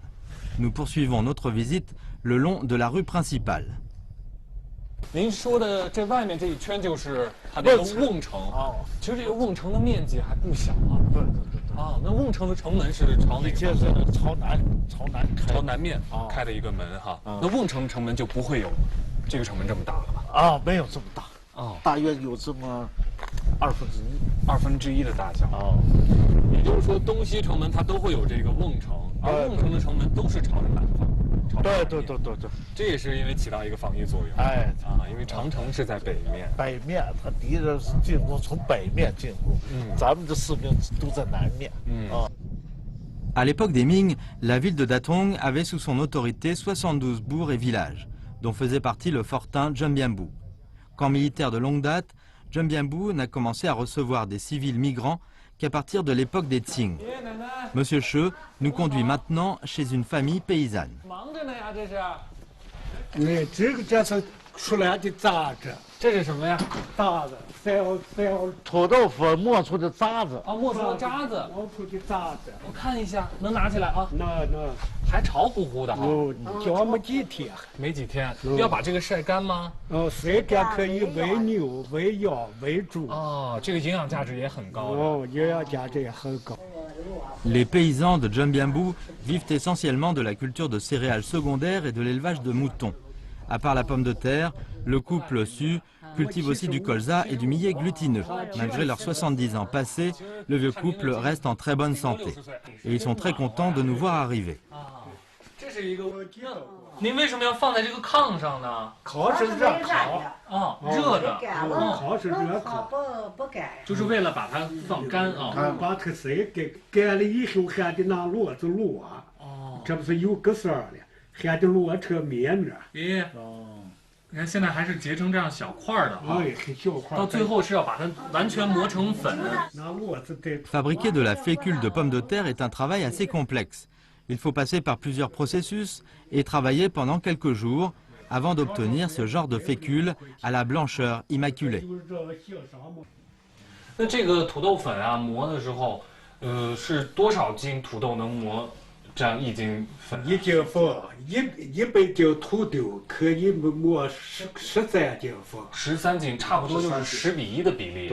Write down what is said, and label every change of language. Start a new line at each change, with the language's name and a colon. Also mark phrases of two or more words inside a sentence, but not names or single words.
French: Nous poursuivons notre visite le long de la rue principale.
Chinese: 您说的这外面这一圈就是它的一个瓮城其实这个瓮城的面积还不小啊。那瓮城的城门是朝哪个方向？朝南面开的一个门哈。那瓮城城门就不会有这个城门这么大了吧？没有这么大。大约有这么 1/2的大小。也就是说东西城门它都会有这个瓮城，而瓮城的城门都是朝着南方。对，这也是因为起到一个防御作用。因为长城是在北面。北面，他敌人是进攻从北面进攻，咱们的士兵都在南面。
French: À l'époque des Ming, la ville de Datong avait sous son autorité 72 bourgs et villages, dont faisait partie le fortin Djenbiembou. Camp militaire de longue date, Djenbiembou n'a commencé à recevoir des civils migrants qu'à partir de l'époque des Tsing. Monsieur Che nous conduit maintenant chez une famille paysanne.
Chinese: 这是什么呀？渣子，土豆粉磨出的渣子。磨出的渣子。磨出的渣子。我看一下，能拿起来啊？能。还潮乎乎的哈。叫没几天。没几天。要把这个晒干吗？晒干可以喂牛、喂羊、喂猪。这个营养价值也很高。营养价值也很高。
French: Les paysans de Djenbiembou vivent essentiellement de la culture de céréales secondaires et de l'élevage de moutons. À part la pomme de terre, le couple Su cultive aussi du colza et du millet glutineux. Malgré leurs 70 ans passés, le vieux couple reste en très bonne santé. Et ils sont très contents de nous voir arriver.
Chinese: 您为什么要放在这个炕上呢？炕是热炕热的。炕是热炕，不干，就是为了把它放干把它晒干了以后，还得拿骡子摞。这不是有个色儿的，还得骡车面着。你看现在还是结成这样小块的很小块。到最后是要把它完全磨成粉。
French: Fabriquer de la fécule de pomme de terre est un travail assez complexe. Il faut passer par plusieurs processus et travailler pendant quelques jours avant d'obtenir ce genre de fécule à la blancheur immaculée.
Chinese: 那这个土豆粉啊，磨的时候，是多少斤土豆能磨这样1斤粉？1斤粉，100斤土豆可以磨13斤粉。 13斤，差不多就是10比1的比例。